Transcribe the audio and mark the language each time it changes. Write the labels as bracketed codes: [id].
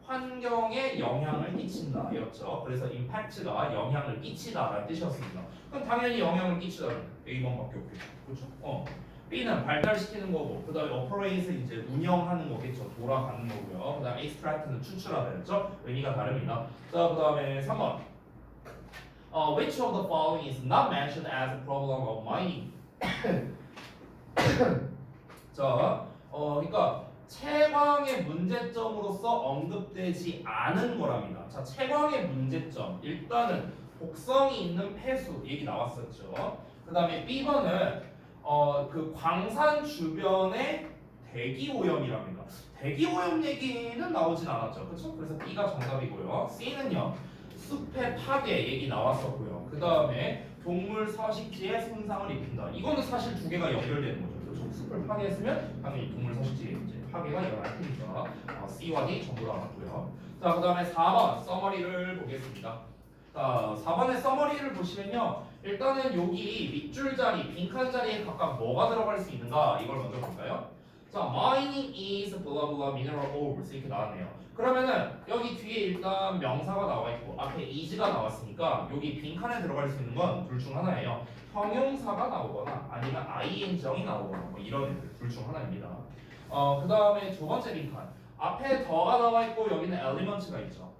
[ko] 환경에 영향을 끼친다 이렇죠. 그래서 임팩트가 영향을 끼치다라는 뜻이었습니다. 그럼 당연히 영향을 끼치다는 A번밖에 없겠죠. 그렇죠? B는 발달시키는 거고, 그 다음에 operate는 이제 운영하는 거겠죠. 돌아가는 거고요. 그 다음에 extract는 추출하다였죠. 의미가 다릅니다. 자, 그 다음에 3번. [en] Which of the following is not mentioned as a problem of mining? [ko] 자, 그러니까 채광의 문제점으로서 언급되지 않은 거랍니다. 자, 채광의 문제점. 일단은 독성이 있는 폐수 얘기 나왔었죠. 그 다음에 B번은 그 광산 주변의 대기 오염이랍니다. 대기 오염 얘기는 나오진 않았죠. 그렇죠? 그래서 B가 정답이고요. C는요. 숲의 파괴 얘기 나왔었고요. 그 다음에 동물 서식지에 손상을 입힌다. 이거는 사실 두 개가 연결되는 거죠. 그렇죠? 숲을 파괴했으면 당연히 동물 서식지에 이제 파괴가 일어날 테니까 C와 D 전부 다 맞고요. 자, 그 다음에 4번 서머리를 보겠습니다. 자, 4번의 서머리를 보시면요. 일단은 여기 밑줄 자리, 빈칸 자리에 각각 뭐가 들어갈 수 있는가 이걸 먼저 볼까요? 자, [en] mining is blah blah mineral ores [ko] 이렇게 나왔네요. 그러면은 여기 뒤에 일단 명사가 나와 있고 앞에 is가 나왔으니까 여기 빈칸에 들어갈 수 있는 건 둘 중 하나예요. 형용사가 나오거나 아니면 ing정이 나오거나 뭐 이런 애들 둘 중 하나입니다. 그 다음에 두 번째 빈칸 앞에 더가 나와 있고 여기는 elements가 있죠.